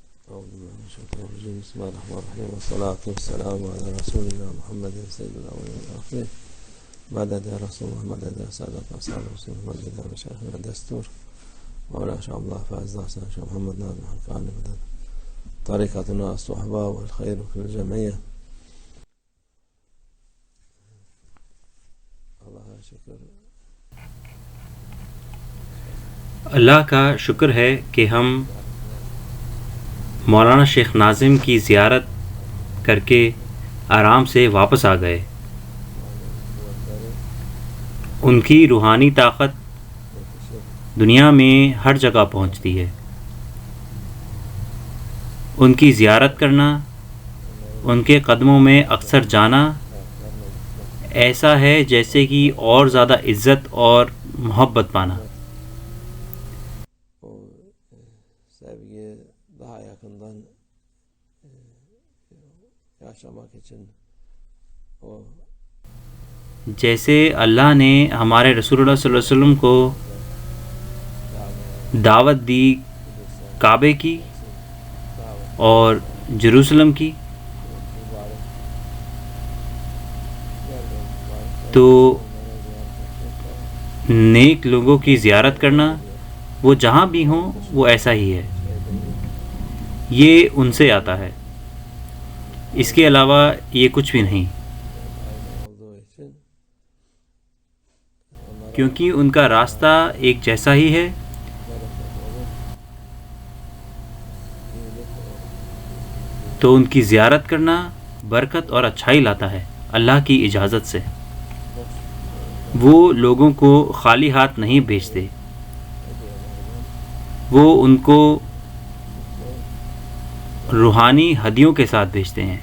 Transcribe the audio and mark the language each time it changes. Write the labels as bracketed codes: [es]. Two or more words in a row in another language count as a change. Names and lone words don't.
[ar] أعوذ بالله من الشيطان الرجيم. بسم الله الرحمن الرحيم، والصلاة والسلام على رسول الله محمد سيد الأولين والآخرين. مدد يا رسول الله، مدد يا سادة أصحاب رسول الله، مدد يا مشايخنا الدستور مولانا شاء الله فاز حسن شيخ محمد ناظم حقاني مدد طريقتنا الصحبة والخير في الجمعية. [ur] اللہ شکر. اللہ کا شکر ہے کہ ہم مولانا شیخ ناظم کی زیارت کر کے آرام سے واپس آ گئے. ان کی روحانی طاقت دنیا میں ہر جگہ پہنچتی ہے. ان کی زیارت کرنا، ان کے قدموں میں اکثر جانا ایسا ہے جیسے کہ اور زیادہ عزت اور محبت پانا. [tr] Sevgi daha yakından yaşamak için o [ur] جیسے اللہ نے ہمارے رسول اللہ [ar] صلی اللہ علیہ وسلم [ur] کو دعوت دی کعبے کی اور جیروسلم کی، تو نیک لوگوں کی زیارت کرنا وہ جہاں بھی ہوں وہ ایسا ہی ہے. یہ ان سے آتا ہے، اس کے علاوہ یہ کچھ بھی نہیں، [tr] olduğu için [ur] کیونکہ ان کا راستہ ایک جیسا ہی ہے. تو ان کی زیارت کرنا برکت اور اچھائی لاتا ہے اللہ کی اجازت سے. وہ لوگوں کو خالی ہاتھ نہیں بھیجتے، وہ ان کو روحانی ہدیوں کے ساتھ بھیجتے ہیں.